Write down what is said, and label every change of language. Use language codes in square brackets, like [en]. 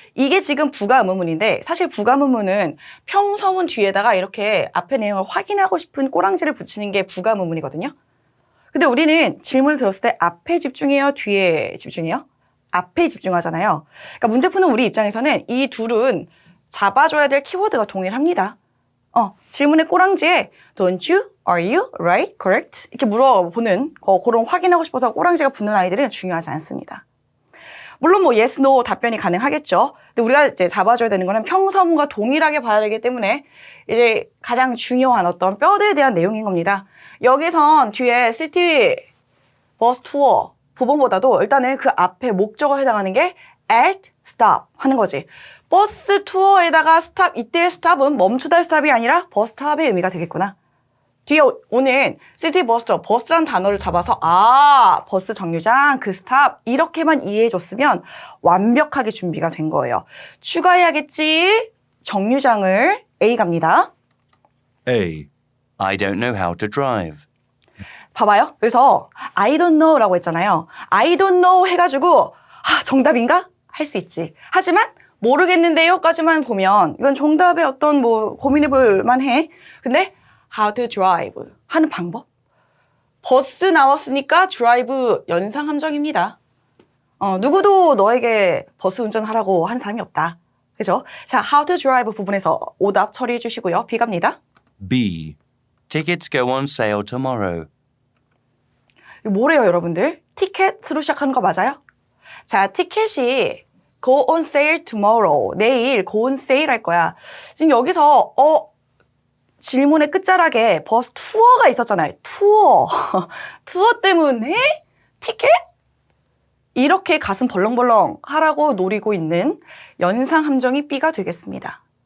[ko] 이게 지금 부가의문문인데 사실 부가의문문은 평서문 뒤에다가 이렇게 앞에 내용을 확인하고 싶은 꼬랑지를 붙이는 게 부가의문문이거든요. 근데 우리는 질문을 들었을 때 앞에 집중해요? 뒤에 집중해요? 앞에 집중하잖아요. 그러니까 문제 푸는 우리 입장에서는 이 둘은 잡아줘야 될 키워드가 동일합니다. 질문의 꼬랑지에 [en] don't you, are you, right, correct? [ko] 이렇게 물어보는 그런 확인하고 싶어서 꼬랑지가 붙는 아이들은 중요하지 않습니다. 물론 뭐 yes, no 답변이 가능하겠죠. 근데 우리가 이제 잡아줘야 되는 거는 평서문과 동일하게 봐야 되기 때문에 이제 가장 중요한 어떤 뼈대에 대한 내용인 겁니다. 여기선 뒤에 시티 버스 투어 부분보다도 일단은 그 앞에 목적어에 해당하는 게 at stop 하는 거지. 버스 투어에다가 스탑, 이때의 스탑은 멈추다의 스탑이 아니라 버스 스탑의 의미가 되겠구나. 뒤에 오는 시티 버스 투어, 버스란 단어를 잡아서 아, 버스 정류장, 그 스탑 이렇게만 이해해줬으면 완벽하게 준비가 된 거예요. 추가해야겠지. 정류장을 A 갑니다. [en] A. I don't know how to drive. [ko] 봐봐요. 그래서 [en] I don't know [ko] 라고 했잖아요. [en] I don't know [ko] 해가지고 정답인가? 할 수 있지. 하지만 모르겠는데요까지만 보면 이건 정답의 어떤 뭐 고민해볼 만해. 근데 [en] how to drive [ko] 하는 방법? 버스 나왔으니까 drive 연상 함정입니다. 누구도 너에게 버스 운전하라고 한 사람이 없다. 그죠? 자, [en] how to drive [ko] 부분에서 오답 처리해 주시고요. B 갑니다. [en] B. Tickets go on sale tomorrow. [ko] 이거 뭐래요, 여러분들? 티켓으로 시작하는 거 맞아요? [en] 자, 티켓이 go on sale tomorrow. [ko] 내일 [en] go on sale [ko] 할 거야. 지금 여기서 질문의 끝자락에 버스 투어가 있었잖아요. 투어. 투어 때문에 티켓? 이렇게 가슴 벌렁벌렁 하라고 노리고 있는 연상 함정이 B가 되겠습니다.